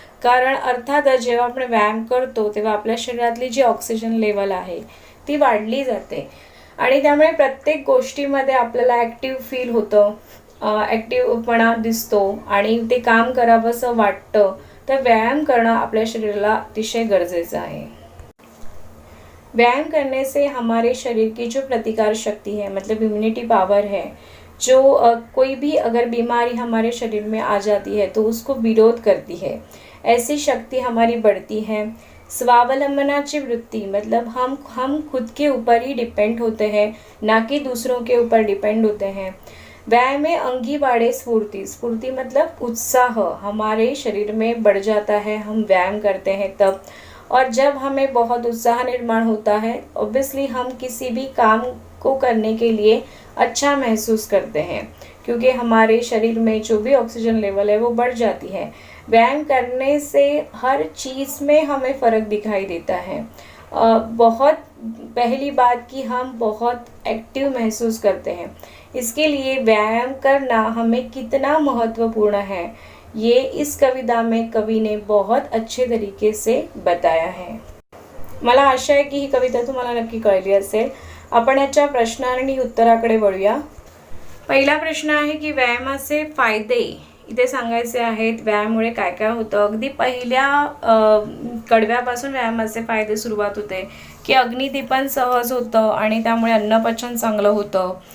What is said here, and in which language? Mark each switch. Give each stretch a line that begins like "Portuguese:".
Marathi: कारण अर्थातच जेव्हा आपण व्यायाम करतो तेव्हा आपल्या शरीरातली जी ऑक्सिजन लेवल आहे ती वाढली जाते आणि त्यामुळे प्रत्येक गोष्टीमध्ये आपल्याला ॲक्टिव्ह फील होतं, ॲक्टिव्हपणा दिसतो आणि ते काम करावंसं वाटतं. तर व्यायाम करणं आपल्या शरीराला अतिशय गरजेचं आहे.
Hindi: व्यायाम करने से हमारे शरीर की जो प्रतिकार शक्ति है, मतलब इम्यूनिटी पावर है, जो कोई भी अगर बीमारी हमारे शरीर में आ जाती है तो उसको विरोध करती है, ऐसी शक्ति हमारी बढ़ती है.
Marathi: स्वावलंबनाची वृत्ति
Hindi: मतलब हम खुद के ऊपर ही डिपेंड होते हैं, ना कि दूसरों के ऊपर डिपेंड होते हैं.
Marathi: व्यायाम में अंगी बाड़े स्फूर्ति.
Hindi: स्फूर्ति मतलब उत्साह हमारे शरीर में बढ़ जाता है, हम व्यायाम करते हैं तब. और जब हमें बहुत उत्साह निर्माण होता है, ऑब्वियसली हम किसी भी काम को करने के लिए अच्छा महसूस करते हैं, क्योंकि हमारे शरीर में जो भी ऑक्सीजन लेवल है वो बढ़ जाती है. व्यायाम करने से हर चीज़ में हमें फ़र्क दिखाई देता है. बहुत पहली बात कि हम बहुत एक्टिव महसूस करते हैं. इसके लिए व्यायाम करना हमें कितना महत्वपूर्ण है ये इस कविता में कवि ने बहुत अच्छे तरीके से बताया है.
Marathi: मला आशा आहे की ही कविता तुम्हाला नक्की कळली असेल. आपण याच्या प्रश्न आणि उत्तराकडे वळूया. पहिला प्रश्न आहे की व्यायामाचे फायदे इथे सांगायचे आहेत. व्यायामामुळे काय काय होतं. अगदी पहिल्या कडव्यापासून व्यायामाचे फायदे सुरुवात होते की अग्निदीपन सहज होतं आणि त्यामुळे अन्नपचन चांगलं होतं.